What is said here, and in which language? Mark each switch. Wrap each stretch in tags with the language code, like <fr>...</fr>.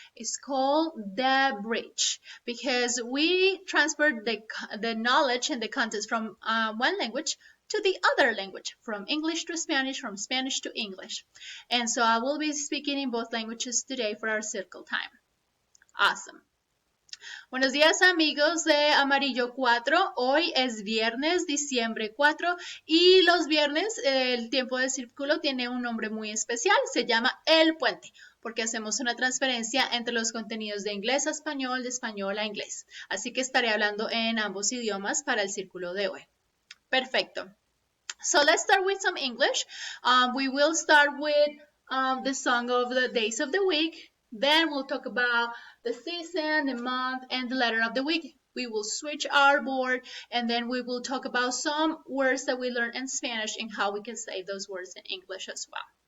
<en>It's called the bridge because we transferred the knowledge and the content from one language to the other language, from English to Spanish, from Spanish to English. And so I will be speaking in both languages today for our Circle Time. Awesome.</en> <es>Buenos días amigos de Amarillo 4, hoy es viernes, diciembre 4 y los viernes el tiempo de círculo tiene un nombre muy especial, se llama el puente, porque hacemos una transferencia entre los contenidos de inglés a español, de español a inglés. Así que estaré hablando en ambos idiomas para el círculo de hoy. Perfecto.</es> <en>So let's start with some English. We will start with the song of the days of the week. Then we'll talk about the season, the month, and the letter of the week. We will switch our board, and then we will talk about some words that we learned in Spanish and how we can say those words in English as well.</en>